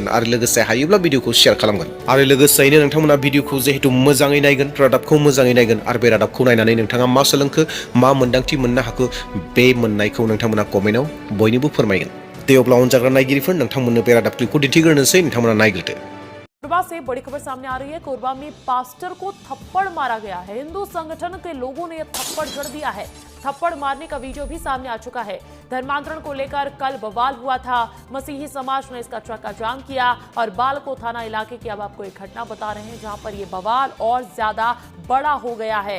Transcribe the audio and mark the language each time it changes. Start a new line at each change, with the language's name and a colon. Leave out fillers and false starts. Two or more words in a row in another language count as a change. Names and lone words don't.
Bodo: आरो लोगोसे हायोब्ला भिडिअखौ शेयार खालामगोन। आरो लोगोसेयैनो नोंथांमोना भिडिअखौ जिहेतु मोजाङै नायगोन, रादाबखौ मोजाङै नायगोन, आरो बे रादाबखौ नायनानै नोंथाङा मा सोलोंखो, मा मोन्दांथि मोननो हाखो, बे मोननायखौ नोंथांमोना कमेन्टआव बयनोबो फोरमायगोन। दे अब्ला अनजाग्रा नायगिरिफोर, नोंथांमोननो बे रादाब क्लिपखौ दिन्थिग्रोनोसै, नोंथांमोना नायग्रोदो।
Hindi: कोरबा से बड़ी खबर सामने आ रही है। कोरबा में पास्टर को थप्पड़ मारा गया है। हिंदू संगठन के लोगों ने थप्पड़ जड़ दिया है। थप्पड़ मारने का वीडियो भी सामने आ चुका है। धर्मांतरण को लेकर कल बवाल हुआ था। मसीही समाज ने इसका चक्का जाम किया और बालको थाना इलाके की अब आपको एक घटना बता रहे हैं, जहां पर यह बवाल और ज्यादा बड़ा हो गया है।